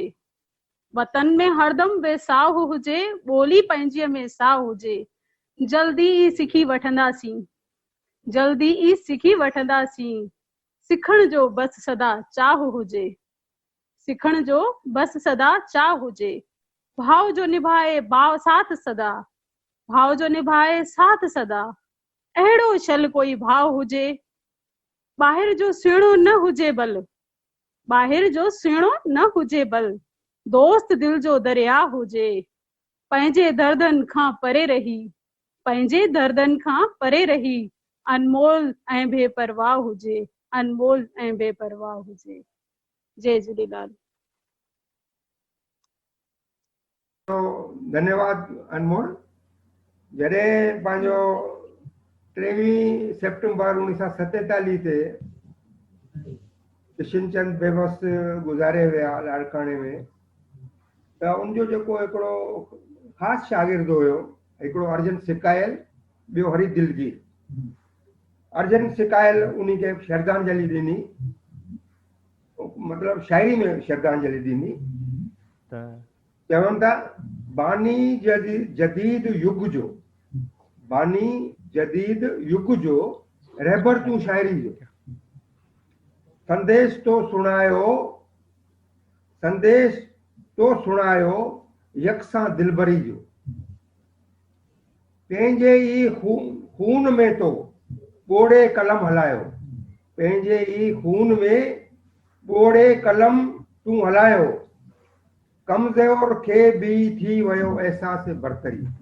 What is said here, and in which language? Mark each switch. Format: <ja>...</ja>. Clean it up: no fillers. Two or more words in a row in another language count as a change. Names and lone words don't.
<sd>वतन में हरदम बेसाह हुजे, ॿोली पंहिंजीअ में साह हुजे। जल्दी ई सिखी वठंदासीं, जल्दी ई सिखी वठंदासीं। सिखण जो बस सदा चाह हुजे, सिखण जो बस सदा चाह हुजे। भाव जो निभाए भाव साथ सदा, भाव जो निभाए साथ सदा। अहिड़ो छल कोई भाव हुजे, ॿाहिरि जो सुहिणो न हुजे बल, ॿाहिरि जो सुहिणो न हुजे बल। दोस्त दिल जो दरिया हुजे, पंहिंजे दर्दन खां परे रही, पंहिंजे दर्दन खां परे रही। अनमोल ऐं बेपरवाह हुजे, अनमोल ऐं बेपरवाह हुजे। जय झूलेलाल। तो धन्यवाद अनमोल। जॾहिं पंहिंजो 23 सेप्टेम्बर 1947 ते किशन चंद बेबस गुज़ारे विया लाड़काणे में, त उनजो जेको हिकिड़ो ख़ासि शागिर्द हुयो, हिकिड़ो अर्जन सिकायल, ॿियो हरी दिलगीर। अर्जन सिकायल उन्ही खे श्रद्धांजलि ॾिनी, मतिलबु शाइरी में श्रद्धांजलि ॾिनी। चवनि था बानी जदीद युग जो, बानी जदीद युग जो रहबर तूं शाइरी जो। संदेश तो सुणायो, संदेश तो सुणायो यकसां दिलबरी जो। पंहिंजे ई खून में तो ॿोड़े कलम हलायो, पंहिंजे ई खून में ॿोड़े कलम तूं हलायो। कमज़ोर खे भी थी वियो एहसास बरतरी।</sd>